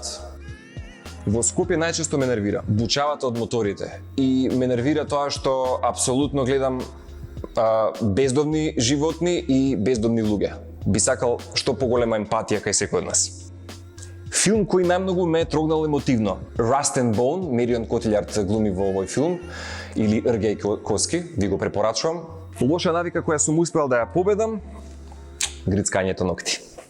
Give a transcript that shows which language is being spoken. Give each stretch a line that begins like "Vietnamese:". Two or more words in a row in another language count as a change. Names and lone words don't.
Macedonian: Во Скопје најчесто ме нервира бучавата од моторите и ме нервира тоа што апсолутно гледам бездомни животни и бездомни луѓе. Би сакал што поголема емпатија кај секој од нас. Филм кој најмногу ме трогнал емотивно. Rust and Bone, Мерион Котилјард глуми во овој филм, или Ргеј Коски, ви го препорачувам. Лоша навика која сум успел да ја победам, грицкањето ногти.